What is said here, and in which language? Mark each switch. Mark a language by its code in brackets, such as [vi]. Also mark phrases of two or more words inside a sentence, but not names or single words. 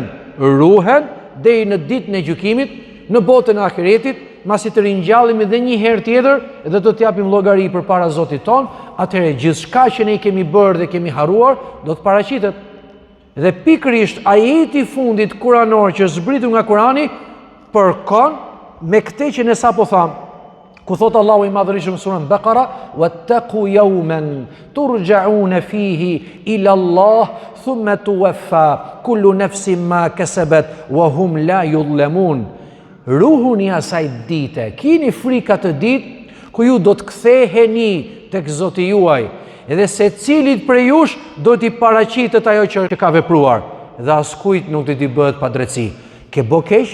[sq] Ruhen deri në ditën e gjykimit, në botën e ahiretit, masi të ringjallemi dhe një herë tjetër dhe do t'japim llogari përpara Zotit ton, atëherë gjithçka që ne kemi bërë dhe kemi harruar do të paraqitet. Dhe pikërisht ajeti i fundit kuranor që zbritur nga Kurani përkon me këtë që ne sapo tham, ku thot Allahu i madhërisëm në surën Baqara: [ar] "واتقوا يوما ترجعون فيه إلى الله ثم توفى كل نفس ما كسبت وهم لا يظلمون." [sq] Ruhuni asaj dite, kini frika të ditë ku ju do të ktheheni tek Zoti juaj, edhe secilit prej jush do t'i paraqitet ajo që ka vepruar, dhe askujt nuk do t'i bëhet padrejti. Ke bë keq?